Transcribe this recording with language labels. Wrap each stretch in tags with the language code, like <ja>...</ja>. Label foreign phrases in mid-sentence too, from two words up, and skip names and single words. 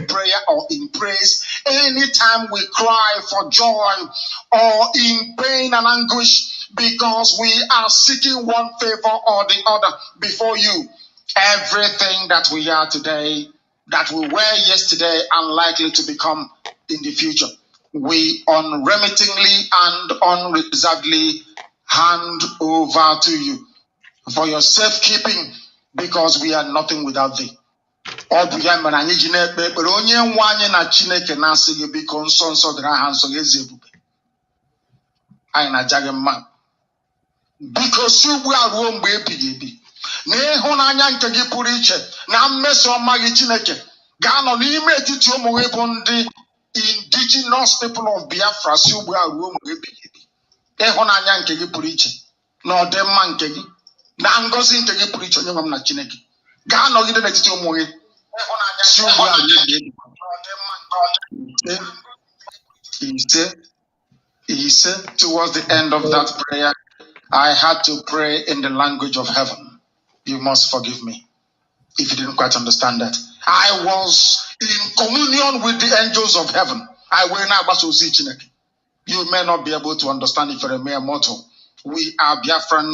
<en>prayer or in praise, anytime we cry for joy or in pain and anguish, because we are seeking one favor or the other before you, everything that we are today, that we were yesterday and likely to become in the future, we unremittingly and unreservedly hand over to you for your safekeeping, because we are nothing without thee. Because you are home, baby.</en> <ig>N'ịhụnanya nke gị pụrụ iche na mmeso ọma gị Chineke ga-anọ n'ime etiti ụmụ gị bụ ndị</ig> <en>indigenous people of Biafra</en> <ig>si ugbu a ruo mgbe ebighị ebi. Ịhụnanya nke gị pụrụ iche na ọdịmma nke gị na ngọzi nke gị pụrụ iche onye nwe m na Chineke ga-anọgide n'etiti ụmụ gị si ugbu a ruo mgbe ebighị ebi.</ig> <en>He said towards the end of that prayer, I had to pray in the language of heaven. You must forgive me if you didn't quite understand that. I was in communion with the angels of heaven. I will not. You may not be able to understand if you're a mere mortal.</en>